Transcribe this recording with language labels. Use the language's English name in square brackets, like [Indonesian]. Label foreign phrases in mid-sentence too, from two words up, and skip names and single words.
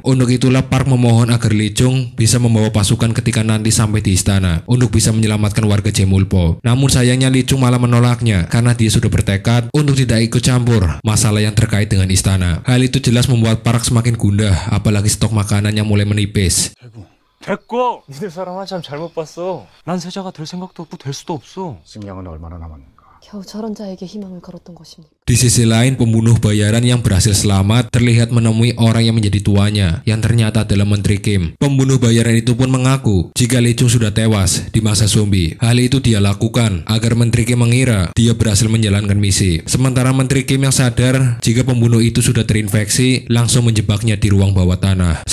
[Indonesian] Untuk itulah Park memohon agar Lee Chung bisa membawa pasukan ketika nanti sampai di istana untuk bisa menyelamatkan warga Jemulpo. Namun sayangnya Lee Chung malah menolaknya karena dia sudah bertekad untuk tidak ikut campur masalah yang terkait dengan istana. Hal itu jelas membuat Park semakin gundah, apalagi stok makanan yang mulai menipis. [Korean] 됐고! 니들 사람 한참 잘못 봤어. 난 세자가 될 생각도 없고 될 수도 없어. 승량은 얼마나 남았는가? 겨우 저런 자에게 희망을 걸었던 것입니까? [Indonesian] Di sisi lain, pembunuh bayaran yang berhasil selamat terlihat menemui orang yang menjadi tuannya, yang ternyata adalah Menteri Kim. Pembunuh bayaran itu pun mengaku jika Lee Chung sudah tewas di masa zombie. Hal itu dia lakukan agar Menteri Kim mengira dia berhasil menjalankan misi. Sementara Menteri Kim yang sadar jika pembunuh itu sudah terinfeksi, langsung menjebaknya di ruang bawah tanah.